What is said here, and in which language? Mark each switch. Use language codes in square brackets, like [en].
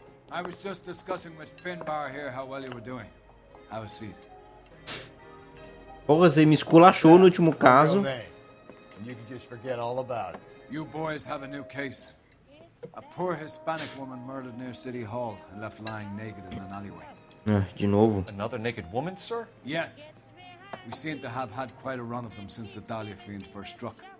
[en] I was just discussing with Finbar here how well you were doing. Have a seat. [pt] Porra, você me esculachou no último caso. [en] You can just forget all about it. You boys have a new case. A poor Hispanic woman murdered near City Hall and left lying naked in an alleyway. [pt] De novo. [en] Another naked woman, sir? Yes. We seem to have had quite a run of them since the Dahlia fiend first struck.